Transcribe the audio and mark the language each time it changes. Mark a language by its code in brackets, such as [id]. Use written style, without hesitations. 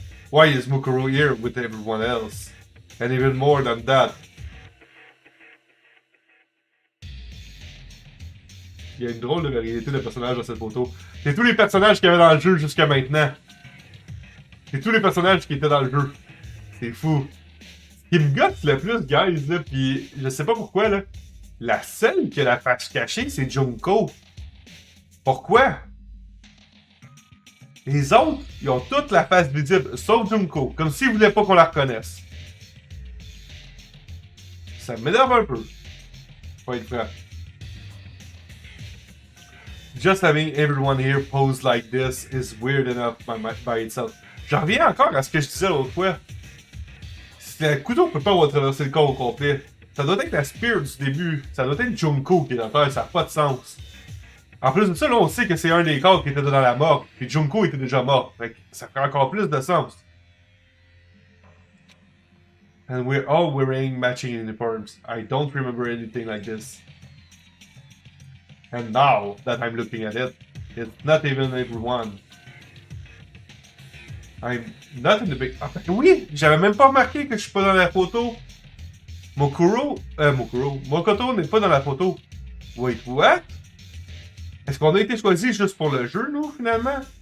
[en] Why is Mokuro here with everyone else? And even more than that, [fr] il y a une drôle de variété de personnages dans cette photo. C'est tous les personnages qu'il y avait dans le jeu jusqu'à maintenant. C'est tous les personnages qui étaient dans le jeu. C'est fou. Ce qui me gosse le plus, guys, là, pis je sais pas pourquoi, là. La seule qui a la face cachée, c'est Junko. Pourquoi? Les autres, ils ont toute la face visible, sauf Junko. Comme s'ils voulaient pas qu'on la reconnaisse. Ça m'énerve un peu. Faut être franc. [en] Just having everyone here pose like this is weird enough by itself. [fr] J'en reviens encore à ce que je disais l'autre fois. Si le couteau peut pas avoir traversé le corps au complet, ça doit être la spear du début. Ça doit être Junko qui est dans terre, ça n'a pas de sens. En plus de ça, là, on sait que c'est un des corps qui était dans la mort, puis Junko était déjà mort. Fait que ça fait encore plus de sens. [en] And we're all wearing matching uniforms. I don't remember anything like this. And now that I'm looking at it, it's not even everyone. I'm not in the big... Ah, oui! [fr] J'avais même pas remarqué que je suis pas dans la photo. Mokoto n'est pas dans la photo. [en] Wait, what? [fr] Est-ce qu'on a été choisi juste pour le jeu, nous, finalement?